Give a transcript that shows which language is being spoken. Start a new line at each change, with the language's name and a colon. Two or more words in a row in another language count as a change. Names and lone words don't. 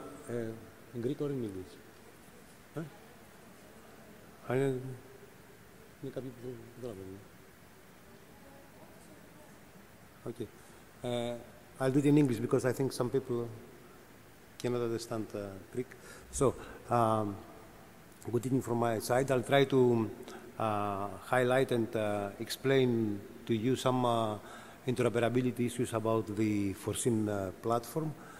English: in Greek or in English?
Greek: Είναι κάποιοι που δεν καταλαβαίνουν.
English: Okay. I'll do it in English because I think some people cannot understand Greek. So, good evening from my side. I'll try to highlight and explain to you some interoperability issues about the foreseen platform.